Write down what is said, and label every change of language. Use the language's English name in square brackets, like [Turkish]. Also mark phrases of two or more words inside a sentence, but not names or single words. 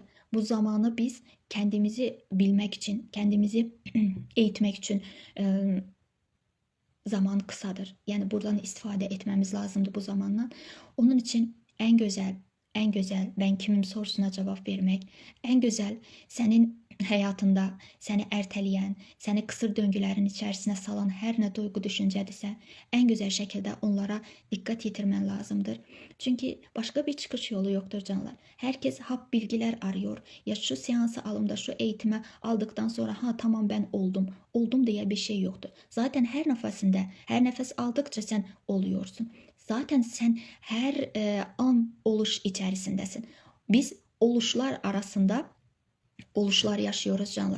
[Turkish] Bu zamanı biz kendimizi bilmek için, kendimizi eğitmek için zaman kısadır. Yani buradan istifade etmemiz lazımdı bu zamanla. Onun için en güzel, en güzel ben kimim sorusuna cevap vermek, en güzel [Azerbaijani] senin həyatında səni ərtələyən, səni qısır döngülərin içərisinə salan hər nə duyğu düşüncədirsə, ən gözəl şəkildə onlara diqqət yetirmən lazımdır. Çünki başqa bir çıxış yolu yoxdur canlar. Hər kəs [Turkish] hap bilgilər arıyor. Ya şu seansı alım da şu eğitimi aldıktan sonra ha tamam ben oldum. Oldum diye bir şey yoktur. Zaten her nefesinde, her nefes aldıkça sen oluyorsun. Zaten sen her an oluş içerisindesin. Biz oluşlar arasında oluşlar yaşıyoruz canlar.